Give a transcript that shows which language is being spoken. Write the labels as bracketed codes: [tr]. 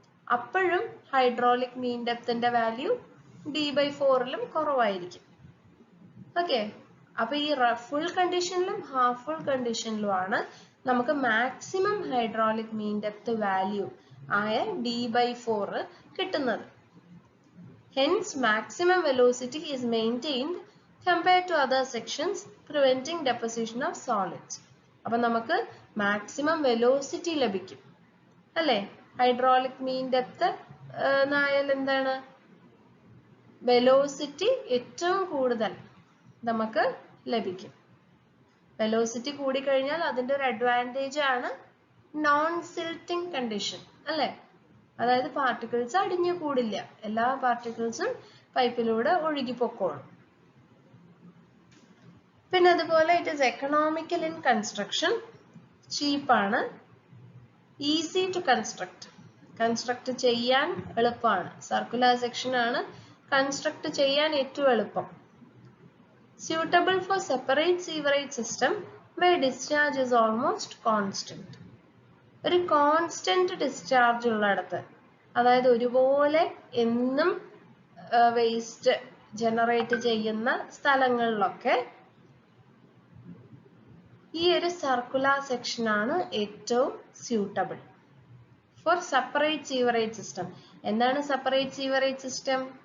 [ml] അപ്പോഴും ഹൈഡ്രോളിക് മീൻ ഡെപ്തിന്റെ വാല്യൂ D/4ലും കുറവായിരിക്കും. ഓക്കെ, അപ്പൊ ഈ ഫുൾ കണ്ടീഷനിലും ഹാഫ് ഫുൾ കണ്ടീഷനിലും ആണ് നമുക്ക് മാക്സിമം ഹൈഡ്രോളിക് മീൻ ഡെപ്ത് വാല്യൂ ആയ D/4 കിട്ടുന്നത്. [en] Hence maximum velocity is maintained compared to other sections, preventing deposition of solids. [ml] അപ്പൊ നമുക്ക് മാക്സിമം വെലോസിറ്റി ലഭിക്കും, അല്ലെ? ഹൈഡ്രോളിക് മീൻ ഡെപ്ത് ആയാൽ എന്താണ്? വെലോസിറ്റി ഏറ്റവും കൂടുതൽ നമുക്ക് ലഭിക്കും. വെലോസിറ്റി കൂടിക്കഴിഞ്ഞാൽ അതിന്റെ ഒരു അഡ്വാൻറ്റേജ് ആണ് നോൺ സിൽറ്റിംഗ് കണ്ടീഷൻ, അല്ലെ? അതായത് പാർട്ടിക്കിൾസ് അടിഞ്ഞു കൂടില്ല, എല്ലാ പാർട്ടിക്കിൾസും പൈപ്പിലൂടെ ഒഴുകി പൊക്കോളും. പിന്നെ അതുപോലെ [en] it is economical in construction, ചീപ്പാണ്, easy to construct [ml] ചെയ്യാൻ എളുപ്പമാണ്. സർക്കുലർ സെക്ഷൻ ആണ് കൺസ്ട്രക്ട് ചെയ്യാൻ ഏറ്റവും എളുപ്പം. [en] Suitable for separate sewerage system where discharge is almost constant. [ml] ഒരു കോൺസ്റ്റന്റ് ഡിസ്ചാർജ് ഉള്ളിടത്ത്, അതായത് ഒരുപോലെ എന്നും വേസ്റ്റ് ജനറേറ്റ് ചെയ്യുന്ന സ്ഥലങ്ങളിലൊക്കെ ഈ ഒരു സർക്കുലർ സെക്ഷൻ ആണ് ഏറ്റവും [en] Suitable for separate sewerage system. [ml] എന്താണ് സെപ്പറേറ്റ് സീവറേജ് സിസ്റ്റം?